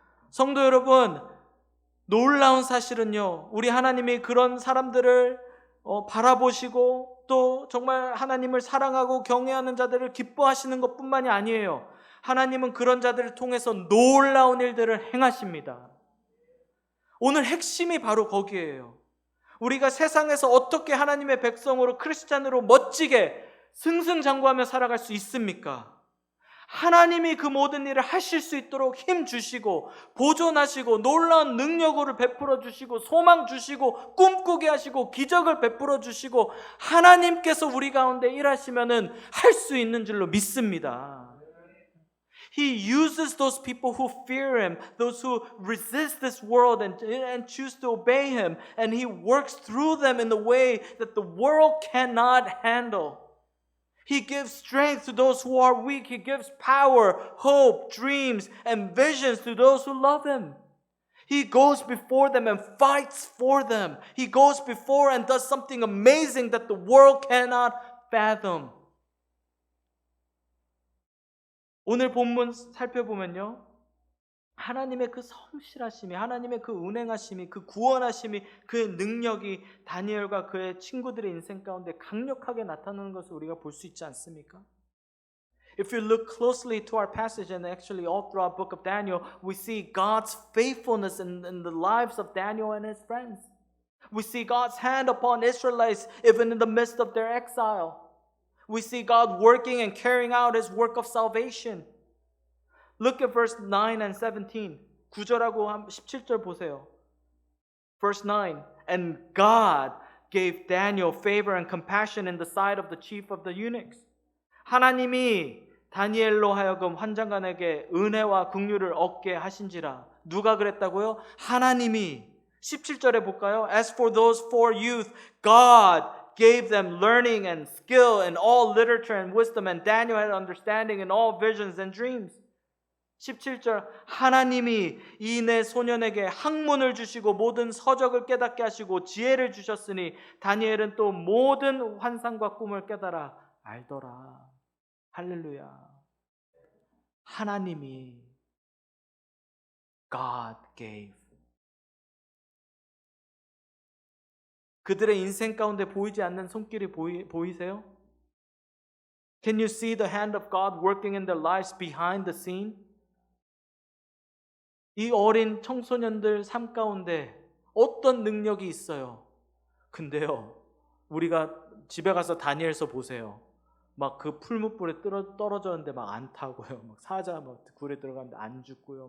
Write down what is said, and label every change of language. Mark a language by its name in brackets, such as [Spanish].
[Korean] 성도 여러분, 놀라운 사실은요, 우리 하나님이 그런 사람들을 바라보시고 또 정말 하나님을 사랑하고 경외하는 자들을 기뻐하시는 것뿐만이 아니에요. 하나님은 그런 자들을 통해서 놀라운 일들을 행하십니다. 오늘 핵심이 바로 거기에요. 우리가 세상에서 어떻게 하나님의 백성으로 크리스찬으로 멋지게 승승장구하며 살아갈 수 있습니까? 하나님이 그 모든 일을 하실 수 있도록 힘 주시고 보존하시고 놀라운 능력을 베풀어 주시고 소망 주시고 꿈꾸게 하시고 기적을 베풀어 주시고 하나님께서 우리 가운데 일하시면은 할 수 있는 줄로 믿습니다. [English] He uses those people who fear Him, those who resist this world and choose to obey Him, and He works through them in the way that the world cannot handle. He gives strength to those who are weak. He gives power, hope, dreams, and visions to those who love Him. He goes before them and fights for them. He goes before and does something amazing that the world cannot fathom. [Korean] 오늘 본문 살펴보면요, 하나님의 그 성실하심이, 하나님의 그 운행하심이, 그 구원하심이, 그 능력이 다니엘과 그의 친구들의 인생 가운데 강력하게 나타나는 것을 우리가 볼 수 있지 않습니까? [English] If you look closely to our passage and actually all throughout the book of Daniel, we see God's faithfulness in the lives of Daniel and his friends. We see God's hand upon Israelites even in the midst of their exile. We see God working and carrying out His work of salvation. Look at verse 9 and 17. [Korean] 9절하고 17절 보세요. [English] Verse 9. And God gave Daniel favor and compassion in the sight of the chief of the eunuchs. [Korean] 하나님이 다니엘로 하여금 환장관에게 은혜와 긍휼을 얻게 하신지라. 누가 그랬다고요? 하나님이. 17절에 볼까요? [English] As for those four youth, God gave them learning and skill in all literature and wisdom, and Daniel had understanding in all visions and dreams. [Korean] 17절 하나님이 이 네 소년에게 학문을 주시고 모든 서적을 깨닫게 하시고 지혜를 주셨으니 다니엘은 또 모든 환상과 꿈을 깨달아 알더라. 할렐루야. 하나님이 [English] God gave. [Korean] 그들의 인생 가운데 보이지 않는 손길이 보이세요? [English] Can you see the hand of God working in their lives behind the scene? [Korean] 이 어린 청소년들 삶 가운데 어떤 능력이 있어요? 근데요, 우리가 집에 가서 다니엘서 보세요. 막 그 풀무불에 떨어졌는데 막 안 타고요. 막 사자 막 굴에 들어갔는데 안 죽고요.